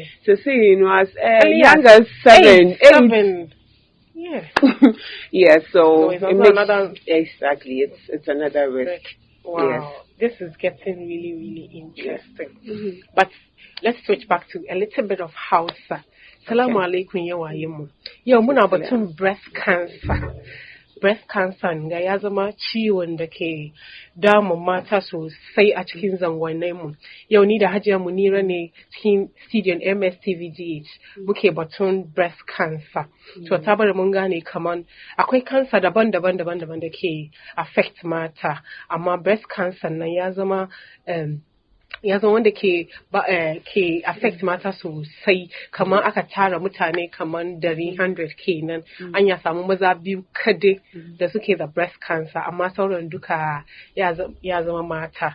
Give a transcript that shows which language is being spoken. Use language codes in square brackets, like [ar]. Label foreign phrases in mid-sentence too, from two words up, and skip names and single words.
[en] So say, as young as 7. Yeah. Yeah, so it's another exactly. It's another risk. Wow. Yes. This is getting really, really interesting. But let's switch back to a little bit of Hausa. [ar] السلام عليكم [ha] yawayimu. Yau muna batun [en] breast cancer. Breast cancer [ha] ga ya zama ciwon da ke damun mata sosai a cikin zangonnin mu. Yau ni da Hajiya Munira ne cikin studion MSTVGH muke batun [en] breast cancer. [ha] To ta bari mun gane kaman akwai cancer daban-daban da ke affect mata, amma [en] breast cancer [ha] nan ya zama wanda ke affect mata sosai, kamar aka tara mutane kamar 100 kenan, an ya samu maza biyu kade da suke da [en] breast cancer, [ha] amma sauran duka ya zama mata.